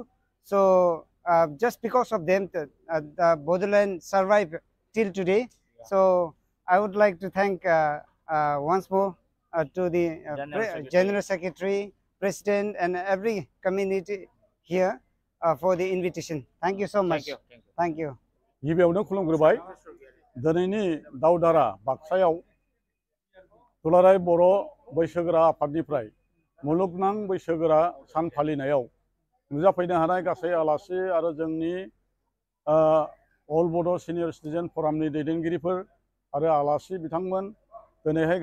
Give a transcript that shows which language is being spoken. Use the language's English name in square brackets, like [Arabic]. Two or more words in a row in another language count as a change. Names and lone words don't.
[English] So just because of them, the Bodoland survived till today. So I would like to thank once more to the General Secretary, President, and every community here for the invitation. Thank you so much. Thank you. [Bodo] गिबियावनो खुलुमग्रोबाय दिनैनि दावधारा बाक्सायाव दुलाराय बर' बैसोगोरा आफादनिफ्राय मुलुगनां बैसोगोरा सान फालिनायाव नुजाफैनो हानाय गासै आलासि आरो जोंनि अल बड' सिनियर सिटिजेन फरामनि दैदेनगिरिफोर आरो आलासि बिथांमोन दिनैहाय